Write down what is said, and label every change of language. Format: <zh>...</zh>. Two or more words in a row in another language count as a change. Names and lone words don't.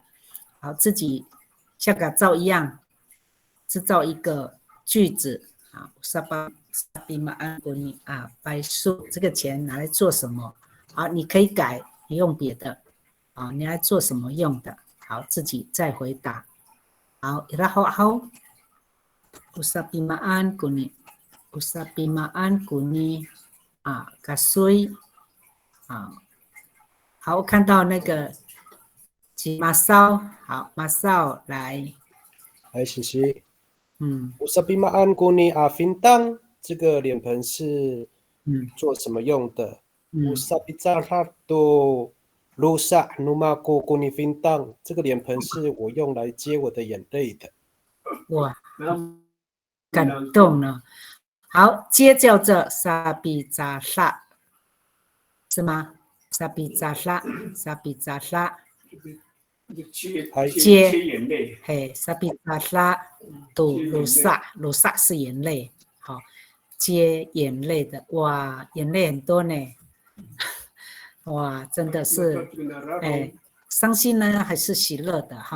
<zh>好，自己像嘎造一样制造一个句子。好，沙比马安古尼啊，白树这个钱拿来做什么？好，你可以改，你用别的。好，你来做什么用的？好，自己再回答。好，然后好。</zh> <ami>Usapi ma'an kuni kasui</ami> <zh>好，看到那个马少，好，马少来，谢谢。</zh> <ami>Usapi ma'an kuni fintang</ami> <zh>这个脸盆是做什么用的 ？</zh> <ami>Usapi zaratu lusa numaku kuni fintang</ami> <zh>这个脸盆是我用来接我的眼泪的。哇，感动了。好，接叫做沙比扎萨，是吗？沙比扎萨，接眼泪，嘿，沙比扎萨，杜鲁萨是眼泪，好，接眼泪的，哇，眼泪很多呢，哇，真的是，伤心呢还是喜乐的哈？</zh>